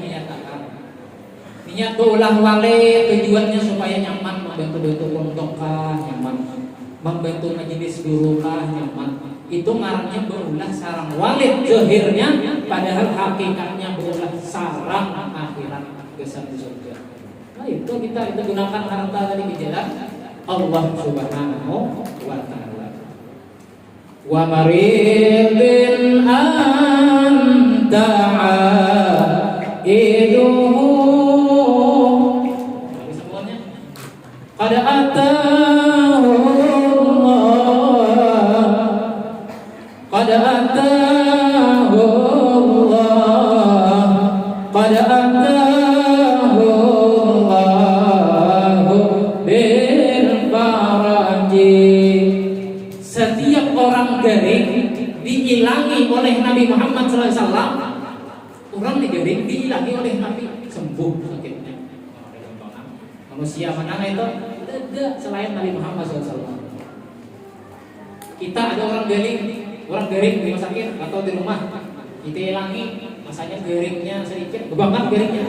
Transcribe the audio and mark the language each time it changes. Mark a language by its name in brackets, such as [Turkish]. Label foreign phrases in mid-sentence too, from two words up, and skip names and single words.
[Banjar] Setidaknya dinyatakan. Niat berulah wale tujuannya supaya nyaman, membantu kontokan nyaman, membantu majelis guru lah nyaman. Itu ngarannya berulah sarang walid zahirnya, padahal hakikatnya berulah sarang akhirat kesan di surga. Nah itu kita gunakan harta tadi di jalan [Arabic] الله سبحانه وتعالى. ومريض أنت عائده قد أتاه الله قد أتاه الله قد أتاه الله بالفرج. [Banjar] Setiap orang garing diilangi oleh Nabi Muhammad SAW. Orang digaring diilangi oleh Nabi, sembuh sakitnya. Manusia mana itu? Tidak selain Nabi Muhammad SAW. Kita ada orang garing di rumah sakit atau di rumah, kita ilangi, masanya garingnya sedikit, kebangan garingnya.